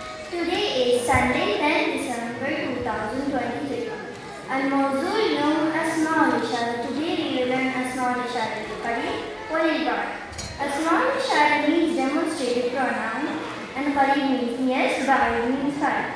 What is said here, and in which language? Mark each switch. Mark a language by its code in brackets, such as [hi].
[en] Today is Sunday 10 December 2023. [ar] الموضوع اليوم أسماء الإشارة. [en] Today we will learn [ar] أسماء الإشارة القريب والبعيد. [en] أسماء الإشارة means demonstrative pronoun and قريب means yes, بعيد means far.